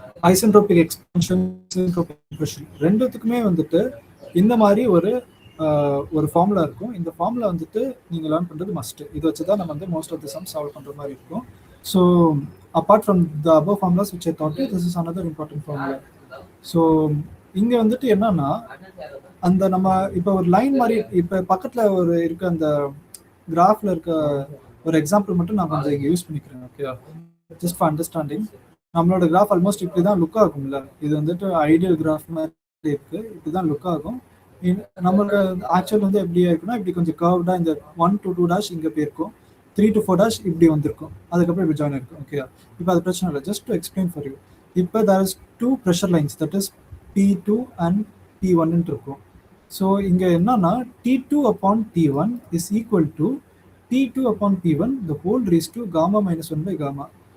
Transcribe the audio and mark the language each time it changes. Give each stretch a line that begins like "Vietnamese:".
Tamil: Isentropic expansion, isentropic compression ரெண்டுத்துக்குமே வந்துட்டு இந்த மாதிரி ஒரு ஃபார்முலா இருக்கும். இந்த ஃபார்முலா வந்துட்டு நீங்கள் லேர்ன் பண்ணுறது மஸ்ட்டு. இதை வச்சு தான் நம்ம வந்து most of the some solve பண்ணுற மாதிரி இருக்கும்.
English: So apart from the above formulas which I taught you, this is another important formula.
Tamil: So இங்கே வந்துட்டு என்னன்னா, அந்த நம்ம இப்போ ஒரு லைன் மாதிரி இப்போ பக்கத்தில் ஒரு இருக்க அந்த கிராஃபில் இருக்க ஒரு எக்ஸாம்பிள் மட்டும் நான் கொஞ்சம் இங்கே யூஸ் பண்ணிக்கிறேன். Okay,
English: Just for understanding.
Tamil: நம்மளோட கிராஃப் ஆல்மோஸ்ட் இப்படி தான் லுக் ஆகும்ல, இது வந்துட்டு ஐடியல் கிராஃப் மாதிரி இருக்குது, இப்படி தான் லுக் ஆகும். நம்மளோட ஆக்சுவல் வந்து எப்படி இருக்குன்னா, இப்படி கொஞ்சம் கர்வ்டாக இந்த 1 to 2 dash இங்கே போயிருக்கும், 3 to 4 dash இப்படி வந்திருக்கும், அதுக்கப்புறம் இப்படி ஜாயின் இருக்கும். ஓகே, இப்போ அது பிரச்சனை இல்லை.
English: just to explain for you,
Tamil: இப்போ
English: there is 2 pressure lines, that is T2 and T1
Tamil: இருக்கும். ஸோ இங்கே என்னன்னா
English: T2 upon T1 is equal to T2 upon T1 the whole raised to gamma minus 1 by gamma.